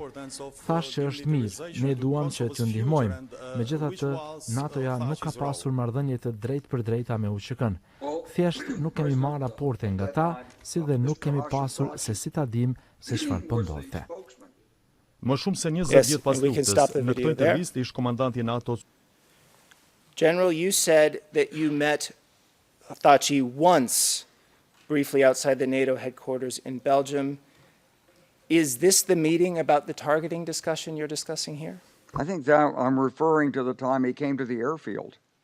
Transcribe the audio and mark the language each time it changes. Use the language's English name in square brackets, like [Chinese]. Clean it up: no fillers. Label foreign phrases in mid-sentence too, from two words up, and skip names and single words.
[Albanian] Thash që është mirë, ne duam që t'ju ndihmojmë. Megjithatë, NATO-ja nuk ka pasur marrëdhënie të drejtë për drejta me UÇK-n. Thjesht nuk kemi marrë raporte nga ta, si dhe nuk kemi pasur se si ta dim se çfarë po ndodhte. Më shumë se 20 [English] Yes, [Albanian] vjet pas [English] and we can [Albanian] luftës, [English] stop the [Albanian] në [English] video [Albanian] këtë [English] there. [Albanian] intervistë ish komandanti i NATO-s. [English] General, you said that you met Thaçi once, briefly outside the NATO headquarters in Belgium. Is this the meeting about the targeting discussion you're discussing here? I think that I'm referring to the time he came to the airfield.